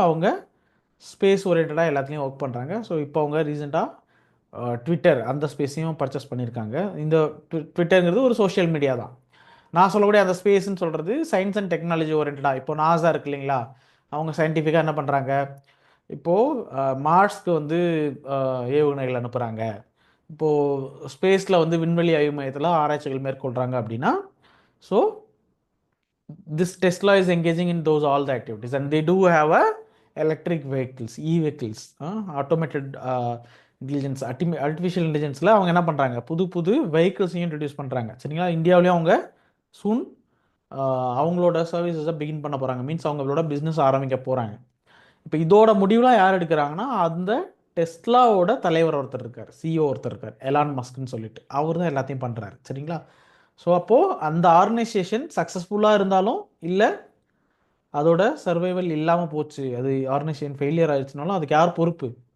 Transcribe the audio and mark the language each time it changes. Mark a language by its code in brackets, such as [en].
[ta] அவங்க ஸ்பேஸ் ஓரியன்டாக எல்லாத்துலேயும் ஒர்க் பண்ணுறாங்க. ஸோ இப்போ அவங்க ரீசெண்டாக ட்விட்டர் அந்த ஸ்பேஸையும் பர்ச்சேஸ் பண்ணியிருக்காங்க. இந்த ட்விட்டருங்கிறது ஒரு சோஷியல் மீடியா தான். நான் சொல்லக்கூடிய அந்த ஸ்பேஸ்ன்னு சொல்கிறது சயின்ஸ் அண்ட் டெக்னாலஜி ஓரியன்டாக. இப்போ நாசா இருக்கு இல்லைங்களா, அவங்க சயின்டிஃபிக்காக என்ன பண்ணுறாங்க, இப்போது மார்ஸ்க்கு வந்து ஏவுகணைகள் அனுப்புகிறாங்க. இப்போது ஸ்பேஸில் வந்து விண்வெளி ஆய்வு மையத்தில் ஆராய்ச்சிகள் மேற்கொள்கிறாங்க அப்படின்னா, [en] so this Tesla is engaging in those all the activities, and they do have a electric vehicles, e-vehicles, automated intelligence, artificial intelligenceல [ta] அவங்க என்ன பண்ணுறாங்க, புது புது வெஹிக்கிள்ஸையும் இன்ட்ரடியூஸ் பண்ணுறாங்க. சரிங்களா? இந்தியாவிலையும் அவங்க சூன் அவங்களோட சர்வீசஸை பிகின் பண்ண போகிறாங்க. மீன்ஸ் அவங்களோட பிஸ்னஸ் ஆரம்பிக்க போகிறாங்க. இப்போ இதோட முடிவுலாம் யார் எடுக்கிறாங்கன்னா, அந்த டெஸ்லாவோட தலைவர் ஒருத்தர் இருக்கார், சிஇஓ ஒருத்தர் இருக்கார், எலான் மஸ்க்னு சொல்லிட்டு, அவர் தான் எல்லாத்தையும் பண்ணுறாரு. சரிங்களா? ஸோ அப்போது அந்த ஆர்கனைசேஷன் சக்ஸஸ்ஃபுல்லாக இருந்தாலும் இல்லை அதோட சர்வைவல் இல்லாமல் போச்சு, அது ஆர்கனைசேஷன் ஃபெயிலியர் ஆயிடுச்சுனாலும் அதுக்கு யார் பொறுப்பு?